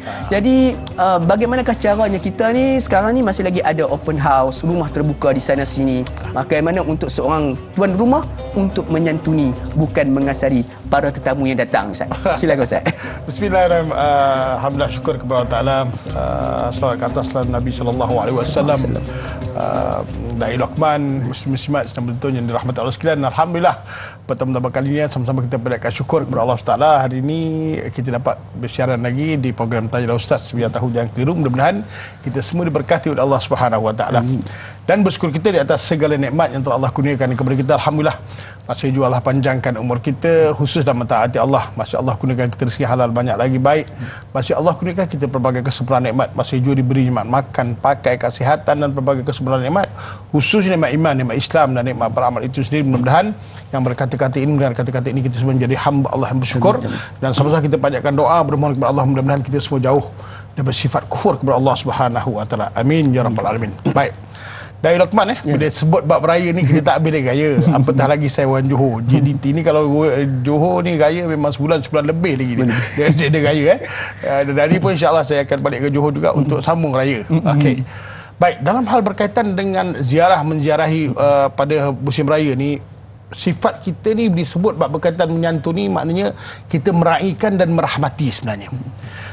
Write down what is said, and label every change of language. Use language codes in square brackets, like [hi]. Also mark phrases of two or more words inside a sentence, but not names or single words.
[ms] Jadi bagaimanakah caranya kita ni sekarang ni masih lagi ada [en] open house, [ms] rumah terbuka di sana sini. Bagaimana untuk seorang tuan rumah untuk menyantuni bukan mengasari para tetamu yang datang, Ustaz? Silakan Ustaz. Bismillahirrahmanirrahim. Alhamdulillah, syukur kepada Allah Taala. Selawat ke atas Nabi [ar] صلى الله عليه وسلم. [ms] Dai Luqman, muslim-muslimat sedang betul yang dirahmati Allah sekalian. Alhamdulillah, pertama-tama kali ini sama-sama kita panjatkan syukur kepada Allah Taala. Hari ini kita dapat bersiaran lagi di program Tanyalah Ustaz Biar Tahu Jangan Keliru. Mudah-mudahan kita semua diberkati oleh Allah [ar] سبحانه وتعالى. [ms] Dan bersyukur kita di atas segala nikmat yang telah Allah kurniakan kepada kita. Alhamdulillah, masih juga Allah panjangkan umur kita, khusus dalam mentaati Allah. Masih Allah kurniakan kita rezeki halal banyak lagi baik. Masih Allah kurniakan kita pelbagai kesempurnaan nikmat. Masih juga diberi nikmat makan, pakai, kesihatan dan pelbagai kesempurnaan nikmat, khusus nikmat iman, nikmat Islam dan nikmat beramal itu sendiri. Mudah-mudahan yang berkata-kata ini, dengan kata-kata ini kita semua menjadi hamba Allah yang bersyukur. Dan sama-sama kita panjatkan doa bermohon kepada Allah, mudah-mudahan kita semua jauh daripada sifat kufur kepada Allah [ar] سبحانه وتعالى. آمين يا رب العالمين. [ms] Baik. Dari Luqman bila sebut bab raya ni kita tak habis gaya. Apatah lagi saya orang Johor. JDT ni kalau Johor ni gaya memang sebulan lebih lagi dia gaya Dan hari pun insya-Allah saya akan balik ke Johor juga untuk sambung raya. Okey. Baik, dalam hal berkaitan dengan menziarahi pada musim raya ni, sifat kita ni disebut bab berkaitan menyantuni, maknanya kita meraihkan dan merahmati sebenarnya.